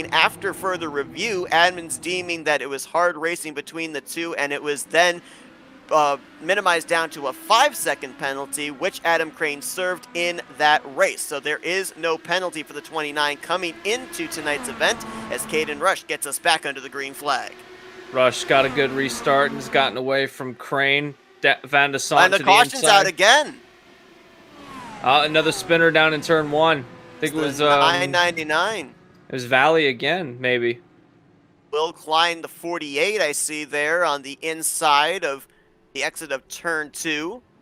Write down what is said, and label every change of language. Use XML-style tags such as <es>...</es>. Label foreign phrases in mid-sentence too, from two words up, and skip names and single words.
<en>After further review, admins deeming that it was hard racing between the two, and it was then minimized down to a 5-second penalty, which Adam Crane served in that race. So there is no penalty for the 29 coming into tonight's event, as Caden Rush gets us back under the green flag. Rush got a good restart and has gotten away from Crane. Van de Sant and the caution's out again. Another spinner down in turn 1. I think it was 999. It was Valley again, maybe. Will Klein, the 48, I see there on the inside of the exit of turn 2.</en>